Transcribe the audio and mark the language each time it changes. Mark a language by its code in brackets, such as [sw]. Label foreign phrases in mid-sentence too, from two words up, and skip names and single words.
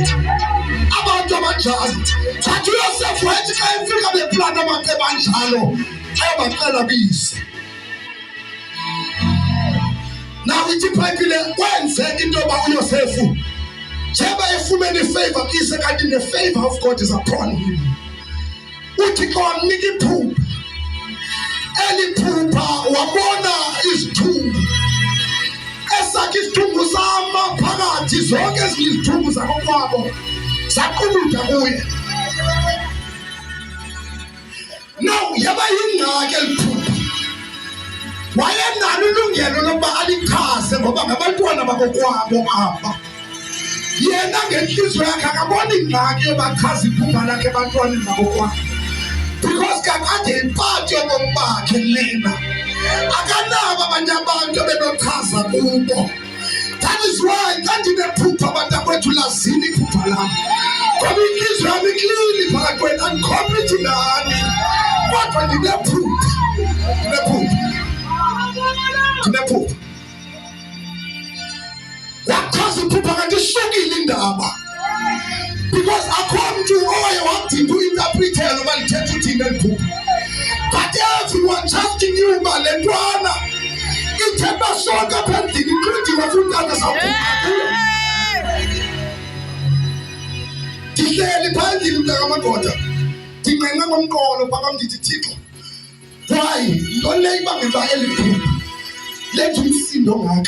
[xh] Abantu abanjalo thatha uYosefu wathi xa efika beplana amacebo anjalo ayobacela bise. Now ithi iBhayibhile kwenzeka into yoba uYosefu njeba efumene ifavor kuyise kanti [en] the favor of God is upon him. [xh] UThixo wamnika iphupha. Eli phupha wabona izithungu. Esakhe isithungu sama phakathi zonke ezinye izithungu zakokwabo zaqubutha kuye. Now yaba yingxaki eli phupha. Wayenalo ilungelo lokuba alichaze ngoba ngabantwana bakokwabo apha. Yena ngenhliziyo yakhe akabona ingxaki yobachaza iphupha lakhe ebantwaneni bakokwabo. Because kakade impatho yobomi bakhe lena. Akanabo abanye abantu benochaza kubo. [en] That is why [xh] xa ndinephupha bantakwethu lazini iphupha lam. Ngoba inhliziyo yami iklini phakathi kwenu andikhomithi nani. Kodwa ndinephupha. Wachaza iphupha kanti ishukile indaba. Because akho mntu oye wadinga uinterpretela uba lithetha uthini eli phupha. [en] But everyone just knew [xh] uba le ntwana ithemba sonke apha endlini including wafundana sawuphupha. Ndihleli phaa endlini mntakamadoda ndinqenqa ngomqolo phaa ndithi Thixo, why ntoni le ibangela uba eli phupha letha umsindo ngaka.